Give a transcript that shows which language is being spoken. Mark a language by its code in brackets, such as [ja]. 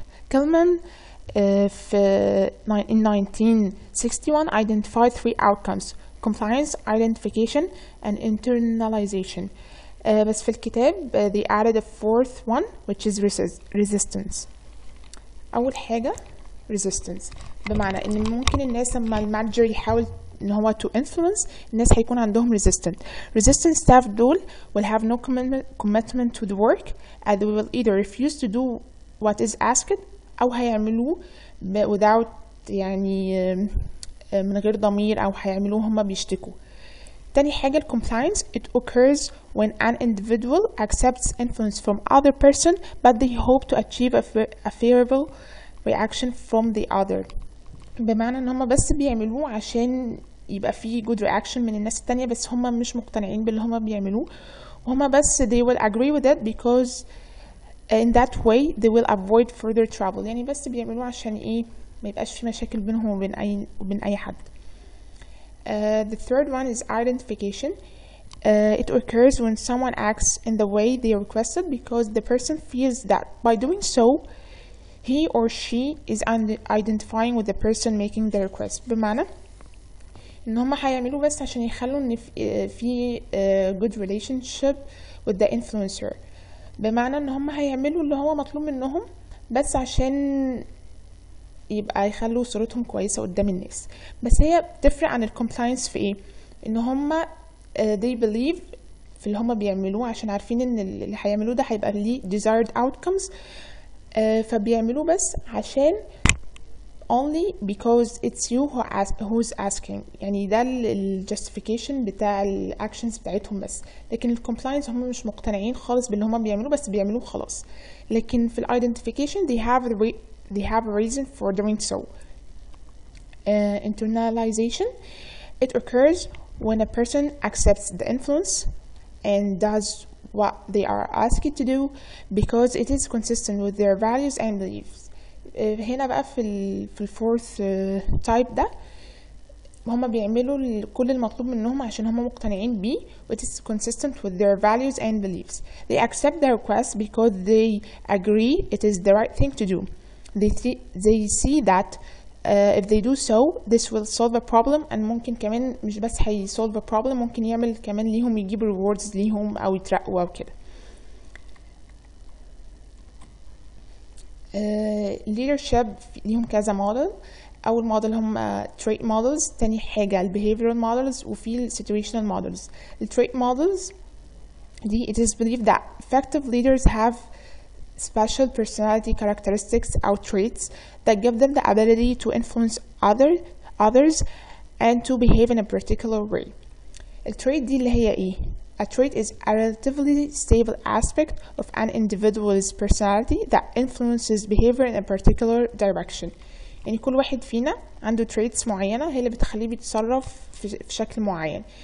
[en] Kelman in 1961 identified 3 outcomes: compliance, identification, and internalization. [ar] بس في الكتاب [en] they added a 4th one which is resistance. [ar] أول حاجة resistance، بمعنى إن ممكن الناس لما المانجر يحاول إن هو [en] to influence [ar] الناس هيكون عندهم [en] resistant staff [ar] دول [en] will have no commitment to the work and they will either refuse to do what is asked [ar] أو هيعملوه [en] without [ar] يعني من غير ضمير أو هيعملوه هما بيشتكوا. تاني حاجة compliance. [en] It occurs when an individual accepts influence from other person but they hope to achieve a favorable reaction from the other. [ar] بمعنى ان هما بس بيعملوه عشان يبقى فيه good reaction من الناس التانية بس هما مش مقتنعين باللي هما بيعملوه وهما بس [en] they will agree with it because in that way they will avoid further trouble. [ar] يعني بس بيعملوه عشان ايه ما يبقاش في مشاكل بينهم وبين اي حد. [en] The third one is identification. It occurs when someone acts in the way they requested because the person feels that by doing so he or she is identifying with the person making the request. [ar] بمعنى ان هم هيعملوه بس عشان يخلوا ان في [en] good relationship with the influencer. [ar] بمعنى ان هم هيعملوا اللي هو مطلوب منهم بس عشان يبقى يخلوا صورتهم كويسة قدام الناس. بس هي بتفرق عن الكومبلاينس في ايه؟ ان هم [en] they believe [ar] في اللي هم بيعملوه عشان عارفين ان اللي هيعملوه ده هيبقى ليه desired outcomes. فبيعملوه بس عشان [en] only because it's you who's asking. [ar] يعني ده justification بتاع actions بتاعتهم بس. لكن compliance هم مش مقتنعين خالص باللي هم بيعملوه بس بيعملوه خلاص. لكن في [en] identification they have a reason for doing so. Internalization. It occurs when a person accepts the influence and does what they are asked to do because it is consistent with their values and beliefs. [ar] هنا بقى في الفورث تايب ده هما بيعملوا كل المطلوب منهم عشان هما مقتنعين بيه [en] it is consistent with their values and beliefs. They accept the request because they agree it is the right thing to do. They see that if they do so this will solve a problem and [ar] ممكن كمان مش بس هي [en] solve a problem [ar] ممكن يعمل كمان ليهم يجيب [en] rewards ليهم [ar] أو يترقوا أو كده. leadership ليهم كذا موديل. أول موديل هم trait models. تاني حاجة ال behavioral models وفي situational models. [en] ال trait models دي it is believed that effective leaders have special personality characteristics أو traits that give them the ability to influence others and to behave in a particular way. [ar] التريت دي اللي هي ايه؟ [en] A trait is a relatively stable aspect of an individual's personality that influences behavior in a particular direction. [ar] يعني كل واحد فينا عنده traits معينة هي اللي بتخليه بيتصرف في شكل معين.